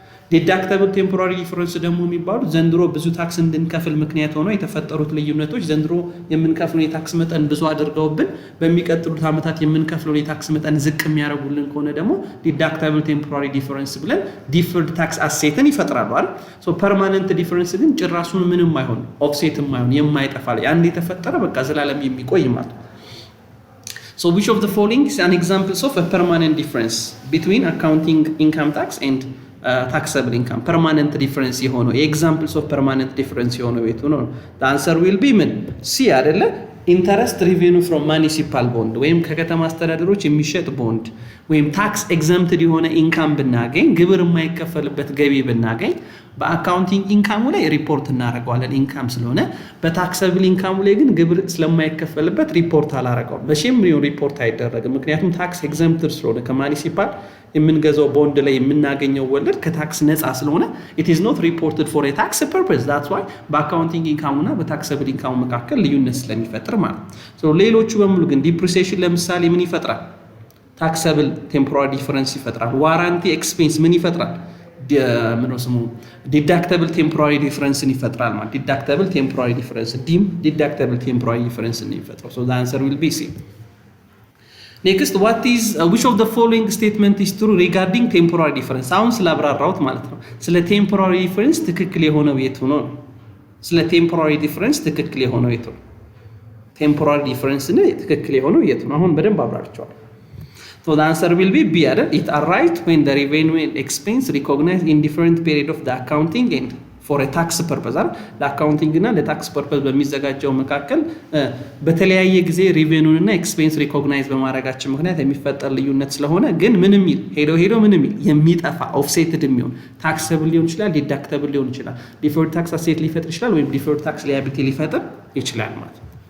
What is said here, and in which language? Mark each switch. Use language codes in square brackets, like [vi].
[am] ዲዳክተብል ቴምፖራሪ ዲፈረንስ ደግሞ የሚባሉት ዘንድሮ ብዙ ታክስ እንድንከፍል ምክንያት ሆነው የተፈጠሩት ልዩነቶች ዘንድሮ የምንከፍለው የታክስ መጠን ብዙ አድርገውብን በሚቀጥሉት ዓመታት የምንከፍለው የታክስ መጠን ዝቅ የሚያደርጉልን ከሆነ ደግሞ ዲዳክተብል ቴምፖራሪ ዲፈረንስ ብለን ዲፈርድ ታክስ አሴትን ይፈጥራሉ አይደል? ሶ ፐርማነንት ዲፈረንስ ግን ጭራሹን ምንም አይሆን ኦፍሴት የማይሆን የማይጠፋ አንድ የተፈጠረ በቃ ዘላለም የሚቆይ ማለት ነው። [en] So which of the following is an examples of a permanent difference between accounting income tax and taxable income? [am] permanent difference የሆነው [en] examples of permanent difference [am] የሆነው የቱ ነው? [en] the answer will be ምን C አይደለ? [am] ኢንተረስት ሪቬኑ ፍሮም ማኒሲፓል ቦንድ ወይም ከከተማ አስተዳደሮች የሚሸጥ ቦንድ ወይም ታክስ ኤግዘምፕትድ የሆነ ኢንካም ብናገኝ ግብር የማይከፈልበት ገቢ ብናገኝ በአካውንቲንግ ኢንካሙ ላይ ሪፖርት እናደርገዋለን ኢንካም ስለሆነ፣ በታክሰብል ኢንካሙ ላይ ግን ግብር ስለማይከፈልበት ሪፖርት አላደርገውም። በሼም ሪፖርት አይደረግም፣ ምክንያቱም ታክስ ኤግዘምፕትድ ስለሆነ ከማኒሲፓል የምንገዛው ቦንድ ላይ የምናገኘው ወለድ ከታክስ ነፃ ስለሆነ [en] it is not reported for a tax purpose. [am] that's why በአካውንቲንግ ኢንካሙ እና በታክሰብል ኢንካሙ መካከል ልዩነት ስለሚፈጥር ማለት ነው። ሌሎቹ በሙሉ ግን ዲፕሪሲዬሽን ለምሳሌ ምን ይፈጥራል? ታክሰብል ቴምፖራሪ ዲፈረንስ ይፈጥራል። ዋራንቲ ኤክስፔንስ ምን ይፈጥራል? ምንድነው ስሙ? ዲዳክተብል ቴምፖራሪ ዲፈረንስን ይፈጥራል ማለት ዲዳክተብል ቴምፖራሪ ዲፈረንስ ዲዳክተብል ቴምፖራሪ ዲፈረንስን ይፈጥራል። [en] so the answer will be C. Next, what is which of the following statement is true regarding temporary difference? [am] አሁን ስላብራራሁት ማለት ነው። ስለ temporary difference ትክክል የሆነው የቱ ነው? ስለ temporary difference ትክክል የሆነው የቱ ነው? temporary difference ነው ትክክል የሆነው የቱ ነው? አሁን በደንብ አብራርቻለሁ። [en] so the answer will be B [am] አይደል? [en] it arrived when the revenue and expense recognized in different period of the accounting and for a tax purpose አይደል? [am] ለአካውንቲንግ እና ለታክስ ፐርፐዝ በሚዘጋጀው መካከል በተለያየ ጊዜ ሪቬኑን እና ኤክስፔንስ ሪኮግናይዝ በማድረጋቸው ምክንያት የሚፈጠር ልዩነት ስለሆነ ግን ምንም ይል ሄዶ ምንም ይል የሚጠፋ ኦፍሴትድ የሚሆን ታክሰብል ሊሆን ይችላል፣ ዲዳክተብል ሊሆን ይችላል፣ ዲፈርድ ታክስ አሴት ሊፈጥር ይችላል ወይም ዲፈርድ ታክስ ሊያቢሊቲ ሊፈጥር ይችላል ማለት ነው።